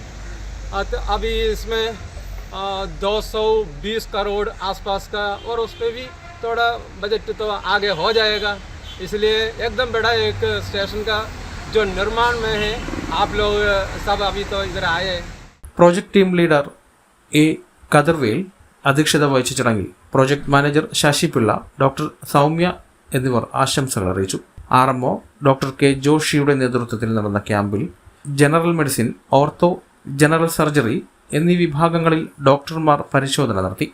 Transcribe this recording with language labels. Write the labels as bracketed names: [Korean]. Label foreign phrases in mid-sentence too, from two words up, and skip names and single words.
[Hindi] तो अभी इसमें 220 करोड़ आसपास का और उस पर भी थोड़ा बजट तो आगे हो जाएगा. इसलिए एकदम बड़ा एक स्टेशन का जो निर्माण में है. आप लोग सब अभी तो इधर आए. [English] project team leader [Malayalam] A. കദർവേൽ അധ്യക്ഷത വഹിച്ച ചടങ്ങിൽ [English] project manager [Malayalam] ശശിപിള്ള, ഡോക്ടർ സൗമ്യ എന്നിവർ ആശംസകൾ അറിയിച്ചു. RMO ഡോക്ടർ K. ജോഷിയുടെ നേതൃത്വത്തിൽ നടന്ന ക്യാമ്പിൽ [English] general medicine, [Malayalam] ഓർത്തോ, [English] general surgery [Malayalam] എന്നീ വിഭാഗങ്ങളിൽ ഡോക്ടർമാർ പരിശോധന നടത്തി.